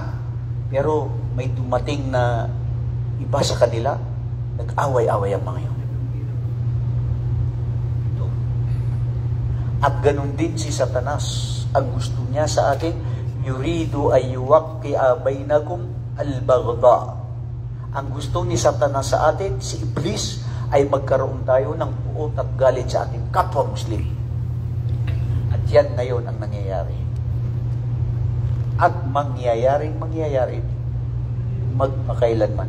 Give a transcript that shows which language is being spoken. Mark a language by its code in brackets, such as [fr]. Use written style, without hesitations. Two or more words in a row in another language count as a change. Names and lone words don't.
[tl] Pero may dumating na iba sa kanila, nag-away-away ang mga yun. At ganun din si Satanas. Ang gusto niya sa atin, [ar] يريد أن يوقع بينكم البغضاء. [tl] Ang gusto ni Satanas sa atin, si Iblis, ay magkaroon tayo ng puot at galit sa ating kapwa Muslim. At yan ngayon ang nangyayari. At mangyayari, magpakailanman.